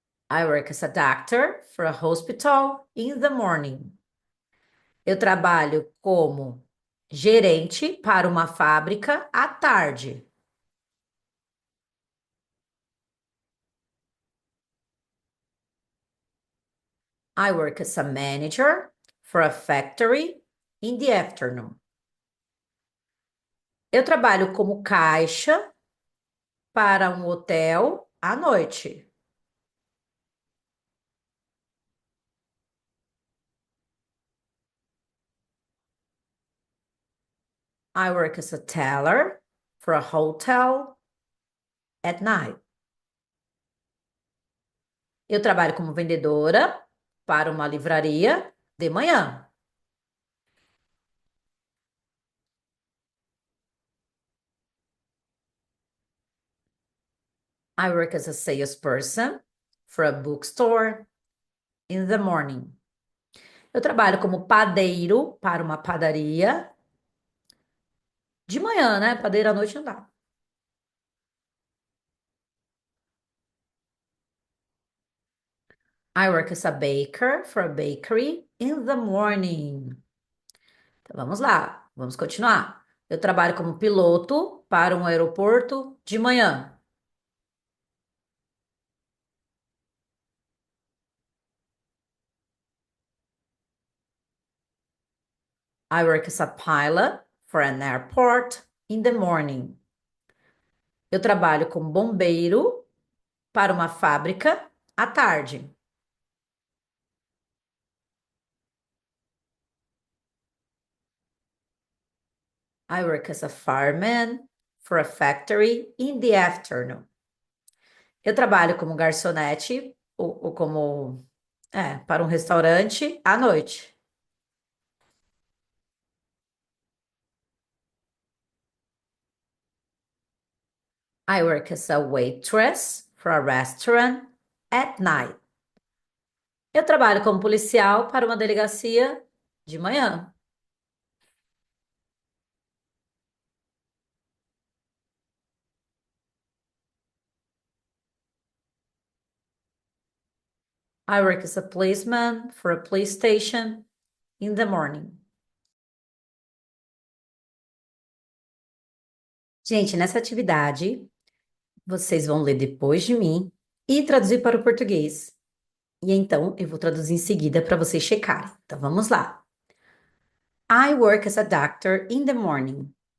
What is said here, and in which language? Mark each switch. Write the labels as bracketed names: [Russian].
[English] I work as a doctor for a hospital in the morning. [Portuguese] Eu trabalho como gerente para uma fábrica à tarde. [English] I work as a manager for a factory in the afternoon. [Portuguese] Eu trabalho como caixa para um hotel à noite. [English] I work as a teller for a hotel at night. [Portuguese] Eu trabalho como vendedora para uma livraria de manhã. [English] I work as a salesperson for a bookstore in the morning. [Portuguese] Eu trabalho como padeiro para uma padaria de manhã, né? Padeiro à noite não dá. [English] I work as a baker for a bakery in the morning. [Portuguese] Então vamos lá, vamos continuar. Eu trabalho como piloto para um aeroporto de manhã. [English] I work as a pilot for an airport in the morning. [Portuguese] Eu trabalho como bombeiro para uma fábrica à tarde. [English] I work as a fireman for a factory in the afternoon. [Portuguese] Eu trabalho como garçonete ou como para um restaurante à noite. [English] I work as a waitress for a restaurant at night. [Portuguese] Eu trabalho como policial para uma delegacia de manhã. [English] I work as a policeman for a police station in the morning. [Portuguese] Gente, nessa atividade, vocês vão ler depois de mim e traduzir para o português. E então eu vou traduzir em seguida para vocês checarem. Então vamos lá. [English] I work as a doctor in the morning.